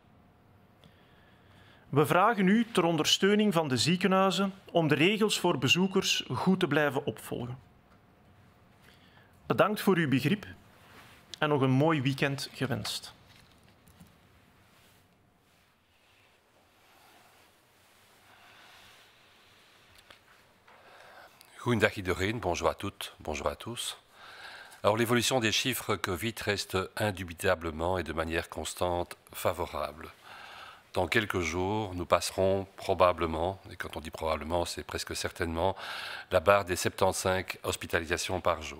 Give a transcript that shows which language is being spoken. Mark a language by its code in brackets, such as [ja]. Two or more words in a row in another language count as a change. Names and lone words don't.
[nl] We vragen u ter ondersteuning van de ziekenhuizen om de regels voor bezoekers goed te blijven opvolgen. Bedankt voor uw begrip en nog een mooi weekend gewenst. Goedendag iedereen, [fr] bonjour à toutes, bonjour à tous. Alors l'évolution des chiffres Covid reste indubitablement et de manière constante favorable. Dans quelques jours, nous passerons probablement, et quand on dit probablement, c'est presque certainement, la barre des 75 hospitalisations par jour.